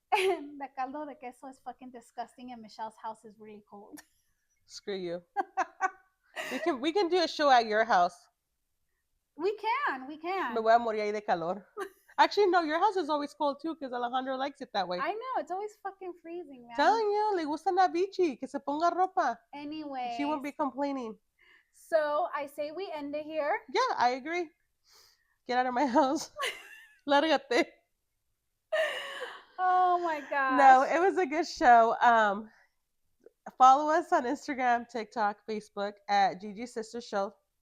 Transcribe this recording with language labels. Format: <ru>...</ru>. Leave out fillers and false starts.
<en>the caldo de queso is fucking disgusting and Michelle's house is really cold. Screw you. We can do a show at your house. We can, we</en> <es>Me</es> <en>can.</en> <es>voy a morir ahí de calor.</es> <en>Actually, no, your house is always cold too because Alejandro likes it that way. I know, it's always fucking freezing, man. Telling you,</en> <es>le gusta la bichi, que se ponga ropa.</es> <en>Anyways, She won't be complaining. so I say we end it here. Yeah, I agree. Get out of my house.</en> <es>Lárgate.</es> <en>Oh my gosh. No, it was a good show. Follow us on Instagram, TikTok, Facebook at ggsistersshow.</en>